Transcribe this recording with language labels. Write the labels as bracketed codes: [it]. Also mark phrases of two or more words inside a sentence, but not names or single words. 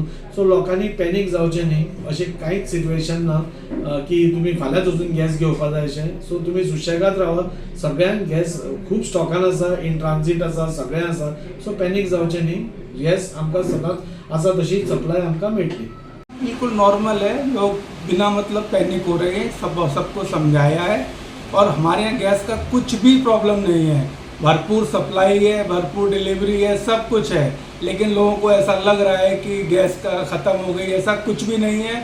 [kok] सो लोकांनी पॅनीक जावचें न्ही. अशें कांयच सिट्युएशन ना की तुमी फाल्यांच वचून गॅस घेवपा जाय अशें. सो तुमी सुशेगाद रावा. सगळ्यांक गॅस खूब स्टॉकान आसा, [en] in transit [kok] आसा, सगळें आसा. सो पॅनीक जावचें न्ही. गॅस आमकां सदांच आसा तशी सप्लाय आमकां मेळटली. [hi] बिल्कुल नॉर्मल है, लोग बिना मतलब पैनिक हो रहे हैं, सबको समझाया है और हमारे यहाँ गैस का कुछ भी प्रॉब्लम नहीं है। भरपूर सप्लाई है, भरपूर डिलीवरी है, सब कुछ है। लेकिन लोगों को ऐसा लग रहा है कि गैस का ख़त्म हो गई, ऐसा कुछ भी नहीं है।